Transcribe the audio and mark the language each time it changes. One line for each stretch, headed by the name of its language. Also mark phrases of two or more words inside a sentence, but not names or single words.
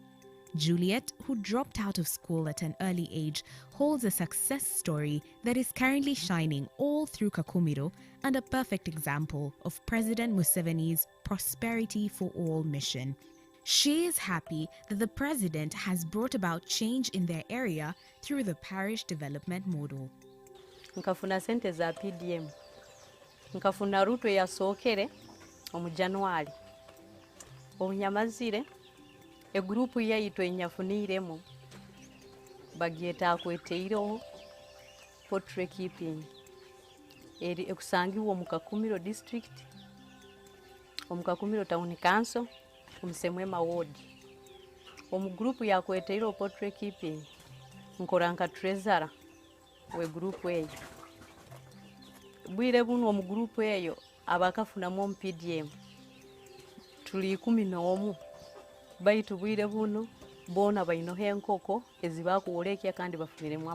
English: Juliet, who dropped out of school at an early age, holds a success story that is currently shining all through Kakumiro and a perfect example of President Museveni's Prosperity for All mission. She is happy that the president has brought about change in their area through the parish development model.
Nyoro: Nkafuna sente za PDM. Nkafuna ruto ya sokere omu January. Obunyamazire egrupu yaitu enyafuniremu bagieta Akwetereireho Poultry Keeping. Eri ekusangiwa mu Kakumiro District, omu Kakumiro Town Council, Musemwema Ward. Omu grupu ya Akwetereireho Poultry Keeping nkoranka treasurer we grupu eyo. Bwire buno omu grupu eyo abakafuna mu PDM tuli 11 baitu bwire buno bona bainoho enkoko ezibakuolekya kandi bafuniremu